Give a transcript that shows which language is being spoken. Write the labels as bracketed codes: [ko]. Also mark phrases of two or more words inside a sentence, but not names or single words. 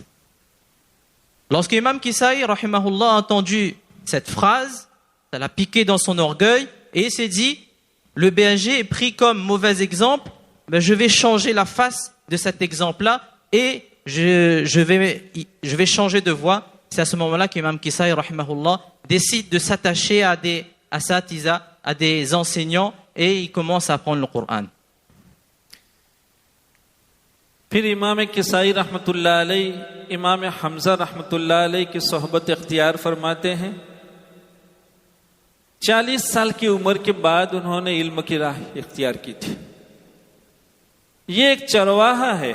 [fr] Lorsque Imam Kisai, rahimahullah, a entendu cette phrase, ça l'a piqué dans son orgueil et il s'est dit, le berger est pris comme mauvais exemple, ben je vais changer la face de cet exemple-là et je vais changer de voix. C'est à ce moment-là qu'Imam Kisai, rahimahullah, décide de s'attacher à des asatiza, à des enseignants et il commence à apprendre le Coran. [ur] پھر امام کسائی رحمۃ اللہ علیہ امام حمزہ رحمۃ اللہ علیہ کی صحبت اختیار فرماتے ہیں. 40 سال کی عمر کے بعد انہوں نے علم کی راہ اختیار کی تھی. یہ ایک چرواہا ہے.